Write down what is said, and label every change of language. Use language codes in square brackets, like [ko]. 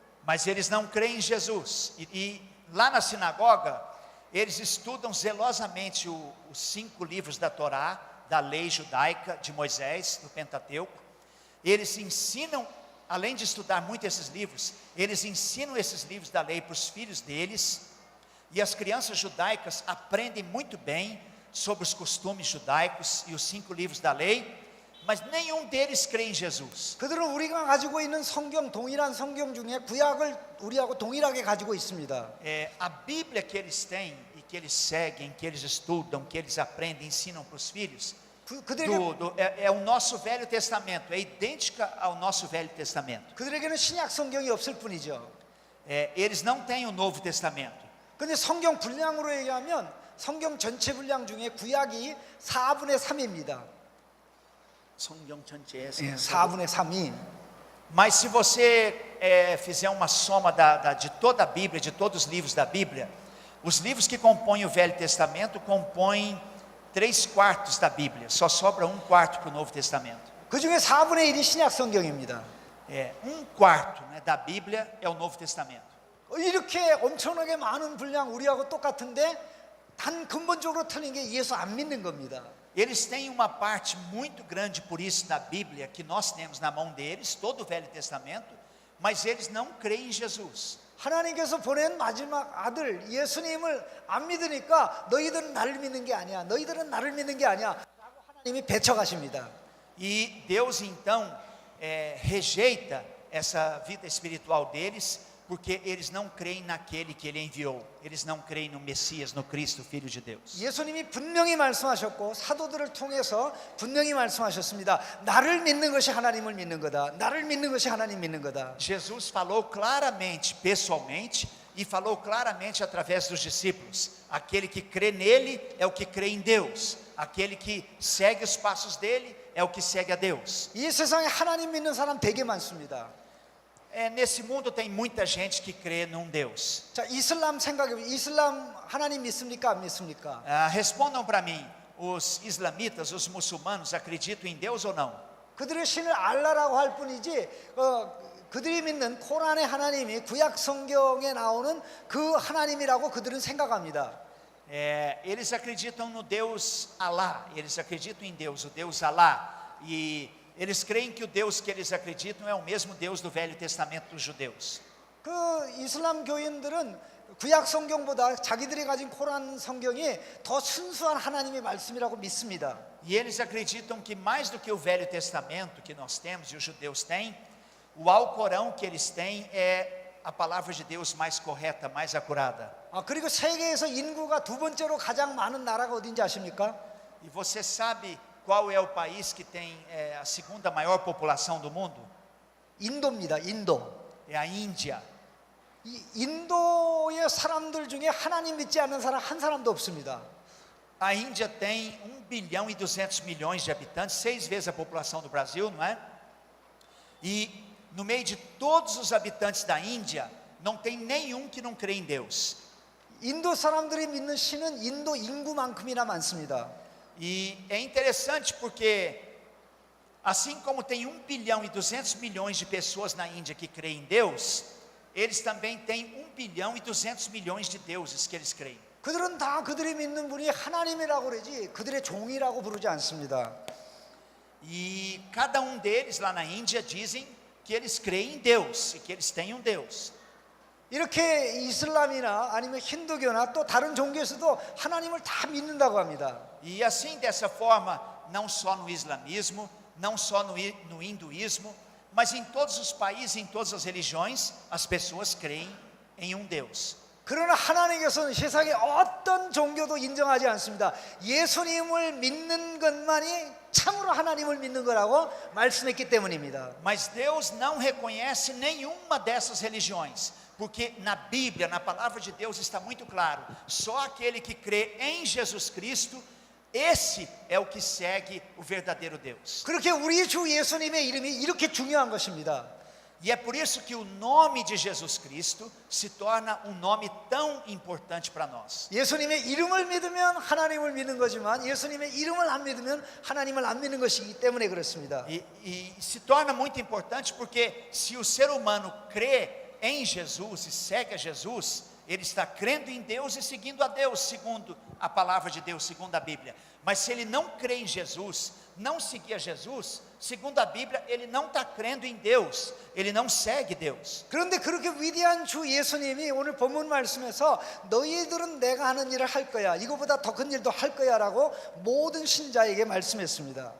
[pt] Mas eles não creem em Jesus. E lá na sinagoga, eles estudam zelosamente os 5 livros da Torá, da lei judaica de Moisés, do Pentateuco. Eles ensinam, além de estudar muito esses livros, eles ensinam esses livros da lei para os filhos deles. E as crianças judaicas aprendem muito bem sobre os costumes judaicos e os 5 livros da lei. Mas nenhum deles crê em Jesus. [ko] 그들은 우리가 가지고 있는 성경, 동일한 성경 중에 구약을 우리하고 동일하게 가지고 있습니다. [pt] A Bíblia que eles têm e que eles seguem, que eles estudam, que eles aprendem, ensinam para os filhos, é o nosso Velho Testamento, é idêntica ao nosso Velho Testamento. [ko] 그들에게는 신약 성경이 없을 뿐이죠. [pt] Eles não têm o Novo Testamento. [ko] 근데 성경 분량으로 얘기하면 성경 전체 분량 중에 구약이 4분의 3입니다. 성경 전체에 4분의 3이. [pt] Mas se você fizer uma soma de toda a Bíblia, de todos os livros da Bíblia, os livros que compõem o Velho Testamento compõem 3/4 da Bíblia, só sobra 1/4 para o Novo Testamento. [ko] 그 중에 4분의 1이 신약 성경입니다. [pt] 1/4 da Bíblia é o Novo Testamento. [ko] 이렇게 엄청나게 많은 분량 우리하고 똑같은데 단 근본적으로 틀린 게 예수 안 믿는 겁니다. [pt] Eles têm uma parte muito grande, por isso, da Bíblia, que nós temos na mão deles, todo o Velho Testamento, mas eles não creem em Jesus. [ko] 하나님께서 보낸 마지막 아들 예수님을 안 믿으니까 너희들은 나를 믿는 게 아니야. 너희들은 나를 믿는 게 아니야. 라고 하나님이 배척하십니다. [pt] E Deus então rejeita essa vida espiritual deles, porque eles não creem naquele que Ele enviou. Eles não creem no Messias, no Cristo, Filho de Deus. [ko] 예수님이 분명히 말씀하셨고 사도들을 통해서 분명히 말씀하셨습니다. 나를 믿는 것이 하나님을 믿는 거다. 나를 믿는 것이 하나님 믿는 거다. [pt] Jesus falou claramente, pessoalmente, e falou claramente através dos discípulos: aquele que crê nele é o que crê em Deus. Aquele que segue os passos dele é o que segue a Deus. [ko] 이 세상에 하나님 믿는 사람 되게 많습니다. [pt] Nesse mundo tem muita gente que crê num Deus. [ko] 자, 이슬람 생각해 보세요. 이슬람 하나님 믿습니까? 안 믿습니까? [pt] Respondam para mim, os islamitas, os muçulmanos acreditam em Deus ou não? [ko] 그들의 신을 알라라고 할 뿐이지 그들이 믿는 코란의 하나님이 구약 성경에 나오는 그 하나님이라고 그들은 생각합니다. [pt] Eles acreditam no Deus Alá, eles acreditam em Deus, o Deus Alá, e eles creem que o Deus que eles acreditam é o mesmo Deus do Velho Testamento dos judeus. [ko] 그 이슬람 교인들은 구약 성경보다 자기들이 가진 코란 성경이 더 순수한 하나님의 말씀이라고 믿습니다. [pt] E eles acreditam que mais do que o Velho Testamento que nós temos e os judeus têm, o Alcorão que eles têm é a palavra de Deus mais correta, mais acurada. [ko] 그리고 세계에서 인구가 두 번째로 가장 많은 나라가 어딘지 아십니까? [pt] E você sabe qual é o país que tem a segunda maior população do mundo? [ko] 인도입니다. 인도. [pt] É a Índia. [ko] 이 인도의 사람들 중에 하나님 믿지 않는 사람 한 사람도 없습니다. [pt] A Índia tem 1,2 bilhão de habitantes, 6 vezes a população do Brasil, não é? E no meio de todos os habitantes da Índia, não tem nenhum que não crê em Deus. [ko] 인도 사람들이 믿는 신은 인도 인구만큼이나 많습니다. [pt] E é interessante porque Assim como tem 1 bilhão e 200 milhões de pessoas na Índia que creem em Deus, eles também têm 1 bilhão e 200 milhões de deuses que eles creem. [ko] 그들은 다 그들이 믿는 분이 하나님이라고 그러지 그들의 종이라고 부르지 않습니다. [pt] E cada um deles lá na Índia dizem que eles creem em Deus e que eles têm um Deus. [ko] 이렇게 이슬람이나 아니면 힌두교나 또 다른 종교에서도 하나님을 다 믿는다고 합니다. [pt] E assim, dessa forma, não só no islamismo, não só no hinduísmo, mas em todos os países, em todas as religiões, as pessoas creem em um Deus. [ko] 그러나 하나님께서는 세상의 어떤 종교도 인정하지 않습니다. 예수님을 믿는 것만이 참으로 하나님을 믿는 거라고 말씀했기 때문입니다. [pt] Mas Deus não reconhece nenhuma dessas religiões, porque na Bíblia, na palavra de Deus está muito claro, só aquele que crê em Jesus Cristo, esse é o que segue o verdadeiro Deus. [ko] 그렇게 우리 주 예수님의 이름이 이렇게 중요한 것입니다. [pt] E é por isso que o nome de Jesus Cristo se torna um nome tão importante para nós. [ko] 예수님의 이름을 믿으면 하나님을 믿는 거지만 예수님의 이름을 안 믿으면 하나님을 안 믿는 것이기 때문에 그렇습니다. [pt] E se torna muito importante porque se o ser humano crê em Jesus e segue a Jesus, ele está crendo em Deus e seguindo a Deus, segundo a palavra de Deus, segundo a Bíblia. Mas se ele não crê em Jesus, não seguir a Jesus, segundo a Bíblia, ele não está crendo em Deus, ele não segue Deus. [ko] 그런데 그렇게 위대한 주 예수님이 오늘 본문 말씀에서 너희들은 내가 하는 일을 할 거야, 이거보다 더 큰 일도 할 거야 라고 모든 신자에게 말씀했습니다.